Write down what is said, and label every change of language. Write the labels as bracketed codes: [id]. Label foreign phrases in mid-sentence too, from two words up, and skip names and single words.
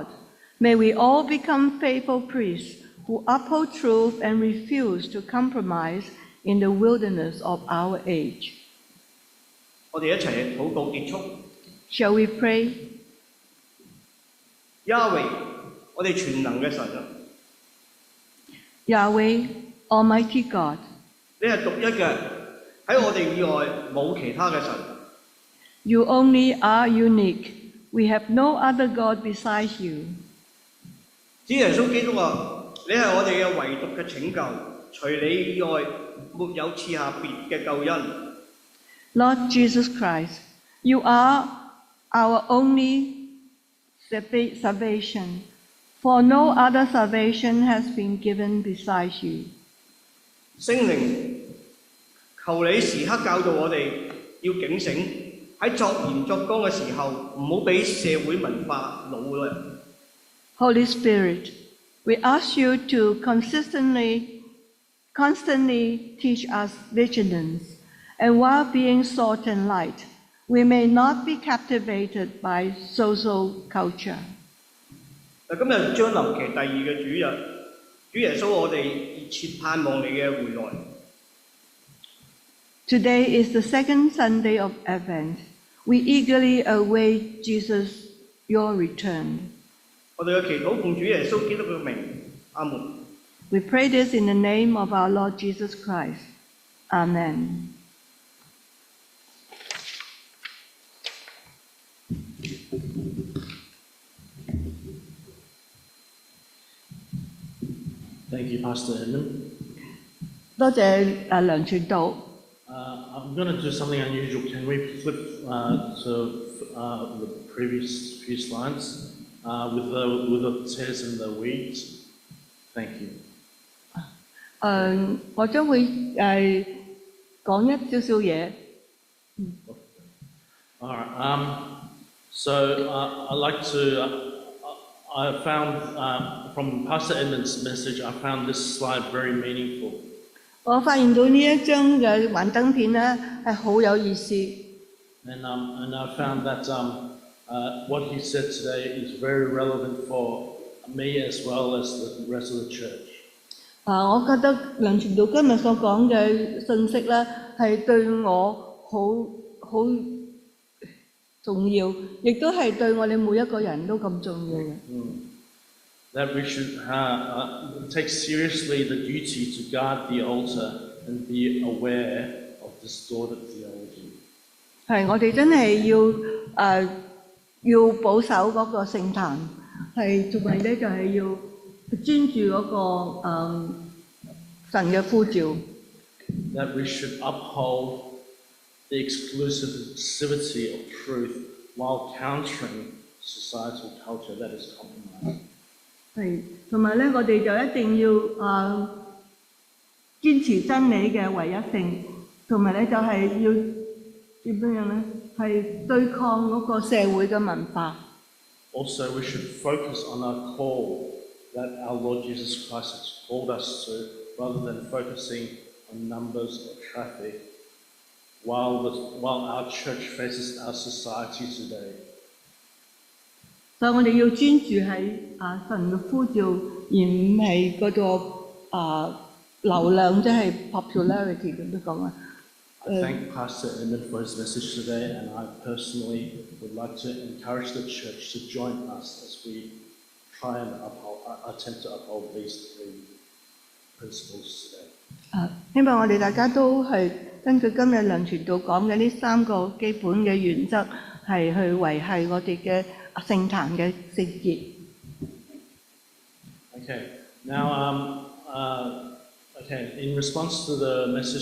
[en] May we all become faithful priests who uphold truth and refuse to compromise in the wilderness of our age. [yue] 我哋一齊禱告結束。 [en] Shall we pray? [yue] Yahweh，我哋全能嘅神啊！ [en] Yahweh, Almighty God, [yue] 你係獨一嘅，喺我哋以外冇其他嘅神。 [en] you only are unique. We have no other God besides you. [yue] 主耶穌基督話：你係我哋嘅唯獨嘅拯救，除你以外沒有賜下別嘅救恩。 [en] Lord Jesus Christ, you are our only salvation, for no other salvation has been given besides you. [yue] 聖靈，求你時刻教導我哋要警醒，喺作鹽作光嘅時候，唔好俾社會文化擄咗人。 [en] Holy Spirit, we ask you to constantly teach us vigilance, and while being salt and light, we may not be captivated by social culture. [yue] 今日將臨期第2嘅主日，主耶穌，我哋熱切盼望你嘅回來。 [en] Today is the second Sunday of Advent. We eagerly await Jesus, your return. [yue] 我哋嘅祈禱奉主耶穌基督嘅名，阿門。 [en] We pray this in the name of our Lord Jesus Christ. Amen. Thank you, Pastor Edmund. [yue] 多謝梁傳道。 [en] I'm going to do something unusual. Can we flip to the previous few slides with the tares and the weeds? Thank you. [yue] 我將會講一少少嘢。 [en] All right. So I'd like to. I found from Pastor Edmund's message, I found this slide very meaningful. [yue] 我發現到呢一張嘅幻燈片咧係好有意思。 [en] And I found that what he said today is very relevant for me as well as the rest of the church. [yue] 我覺得梁傳道今日所講嘅信息咧係對我好重要，亦都係對我哋每一個人都咁重要嘅。 [en] That we should take seriously the duty to guard the altar and be aware of distorted theology. [yue] 係，我哋真係要保守嗰個聖壇，係同埋咧就係要專注嗰個神嘅呼召。 [en] That we should uphold the exclusivity of truth while countering societal culture that is compromised. [yue] 係，同埋咧，我哋就一定要堅持真理嘅唯一性，同埋咧就係要點樣咧？係對抗嗰個社會嘅文化。 [en] Also, we should focus on our call that our Lord Jesus Christ has called us to, rather than focusing on numbers or traffic, while our church faces our society today. [yue] 所以我哋要專注喺神嘅呼召，而唔係嗰個流量，即係 popularity 咁樣講啊。 [en] I thank Pastor Edmund for his message today, and I personally would like to encourage the church to join us as we try and attempt to uphold these 3 principles today. [yue] 希望我哋大家都係根據今日梁傳道講嘅呢3個基本嘅原則，係去維繫我哋嘅聖壇嘅聖潔。 [en] Okay. Now, in response to the message